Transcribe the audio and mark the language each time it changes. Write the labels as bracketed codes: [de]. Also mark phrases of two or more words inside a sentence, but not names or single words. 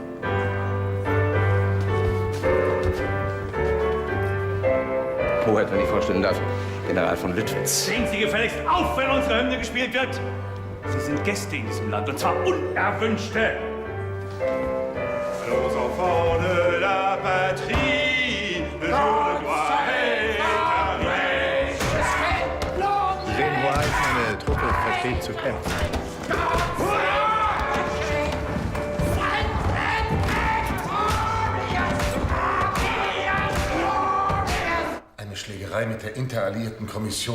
[de] Hoheit, wenn ich vorstellen darf, General von Lüttwitz. Sehen Sie gefälligst auf, wenn unsere Hymne gespielt wird. Sie sind Gäste in diesem Land, und zwar unerwünschte. [fr] Los enfants de la patrie, le jour de gloire est arrivé. [de] Sie sehen, Hoheit, meine Truppe versteht zu kämpfen. Eine Schlägerei mit der Interalliierten Kommission.